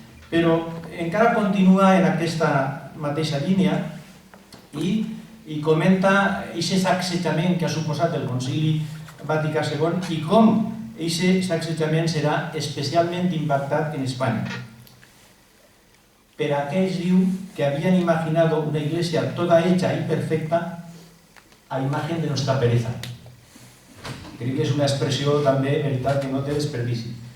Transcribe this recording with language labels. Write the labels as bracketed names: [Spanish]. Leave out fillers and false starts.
[Catalan] Però encara continua en aquesta mateixa línia i comenta aquest sacsejament que ha suposat el Concili Vaticà II i com aquest sacsejament serà especialment impactat en Espanya. Per aquells diu que havien [Spanish] imaginado una iglesia toda hecha y perfecta a imagen de nuestra pereza. [Catalan] Crec que és una expressió també, veritat, que no té desperdici.